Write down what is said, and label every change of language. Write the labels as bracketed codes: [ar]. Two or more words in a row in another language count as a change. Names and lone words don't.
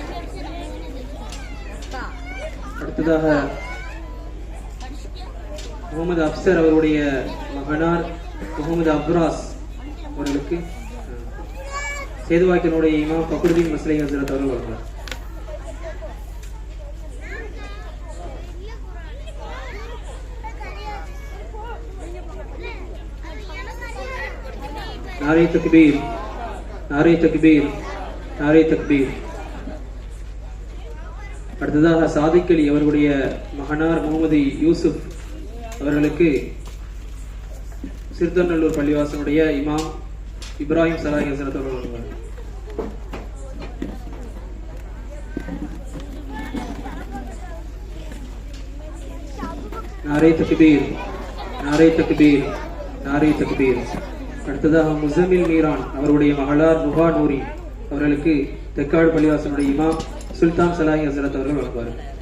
[ta] அடுத்ததாக முகமது அப்சர் அவருடைய மகனார் முகமது அப்ராஸ் அவர்களுக்கு சேதுவாக்கியனுடைய இமாம் ஃபக்ருதீன் மஸ்லி ஹஸரத் அவர்கள் வழங்குவார். [ur] نعرۂ تکبیر، نعرۂ تکبیر، نعرۂ تکبیر. [ta] அடுத்ததாக சாதிக் அலி அவர்களுடைய மகனார் முகமது யூசுப் அவர்களுக்கு சிறுத்தநல்லூர் பள்ளிவாசனுடைய இமாம் இப்ராஹிம் சலாஹி ஹஸரத் அவர்கள் வழங்குவார். [ur] نعرۂ تکبیر، نعرۂ تکبیر، نعرۂ تکبیر. [ta] அடுத்ததாக முஸமில் மீரான் அவருடைய மகளார் நுஹா நூரி அவர்களுக்கு தெக்காடு பள்ளிவாசனுடைய இமாம் சுல்தான் சலாஹி ஹஸரத் அவர்கள் வழங்குவார்.